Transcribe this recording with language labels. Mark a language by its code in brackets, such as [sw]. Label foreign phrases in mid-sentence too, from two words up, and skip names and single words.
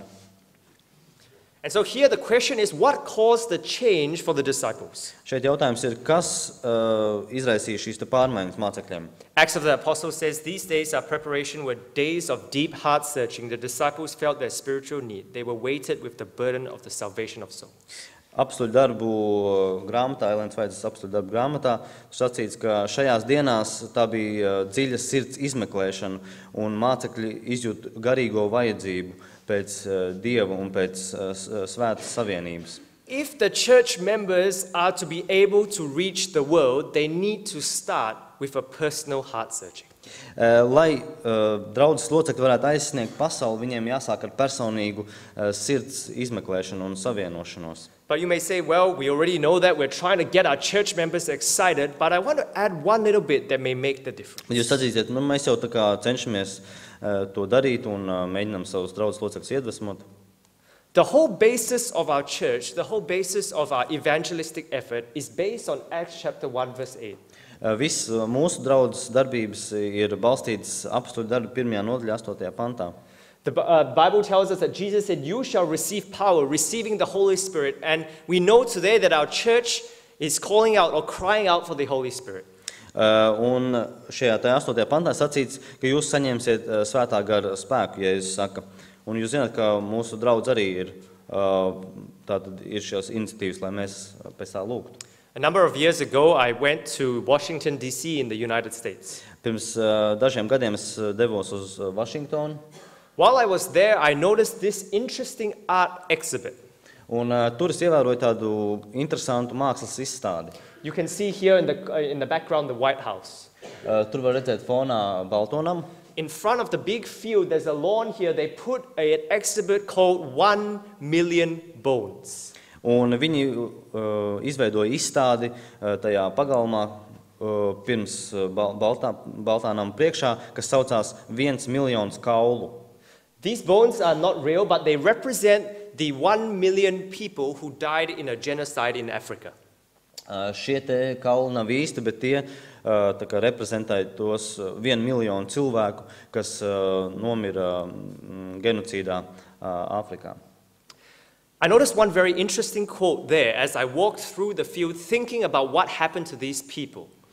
[en] And so here the question is, what caused the change for the disciples? [lv] Šeit jautājums ir, kas izraisīja šīs te pārmaiņas mācekļiem? [en] Acts of the Apostles says, these days our preparation were days of deep heart searching. The disciples felt their spiritual need. They were weighted with the burden of the salvation of souls. [lv] Apstuļu darbu grāmatā, Elēnas Vaidzes apstuļu darbu grāmatā, sacīts, ka šajās dienās tā bija dziļa sirds izmeklēšana un mācekļi izjūt garīgo vajadzību pēc Dieva un pēc svētas savienības. [en] If the church members are to be able to reach the world, they need to start with a personal heart searching. [lv] Lai draudzes locekļi varētu aizsniegt pasauli, viņiem jāsāk ar personīgu sirds izmeklēšanu un savienošanos. [en] But you may say, well, we already know that. We're trying to get our church members excited, but I want to add one little bit that may make the difference. [lv] Jūs sacīsiet, mēs jau tā kā cenšamies to darīt un mēģinām savus draudzes locekļus iedvesmot. [en] The whole basis of our church, the whole basis of our evangelistic effort is based on Acts chapter 1 verse 8. [lv] Viss mūsu draudzes darbības ir balstītas apstuļu darbu 1. nodaļā 8. pantā. [en] The Bible tells us that Jesus said, "You shall receive power," receiving the Holy Spirit. And we know today that our church is calling out or crying out for the Holy Spirit. [lv] Un šajā 8. pantā sacīts, ka jūs saņemsiet svētā gara spēku, ja Jēzus saka. Un jūs zināt, ka mūsu draudz arī ir, tātad ir šīs iniciatīvas, lai mēs pēc tā lūgtu. [en] A number of years ago, I went to Washington, D.C. in the United States. [lv] Pirms dažiem gadiem es devos uz Vašingtonu. [en] While I was there, I noticed this interesting art exhibit. [lv] Un tur es ievēroju tādu interesantu mākslas izstādi. [en] You can see here in the background the White House. [lv] Tur var redzēt fonā Baltonam. [en] In front of the big field, there's a lawn here. They put an exhibit called 1 Million Bones. [lv] Un viņi izveidoja izstādi tajā pagalmā pirms Baltānam priekšā, kas saucās 1 miljons kaulu. [en] These bones are not real, but they represent the 1 million people who died in a genocide in Africa. [lv] Šie te kauli nav īsti, bet tie tā kā reprezentē tos 1 miljonu cilvēku, kas nomira genocīdā Āfrikā. [en] I noticed one very interesting quote there as I walked through the field thinking about what happened to these people.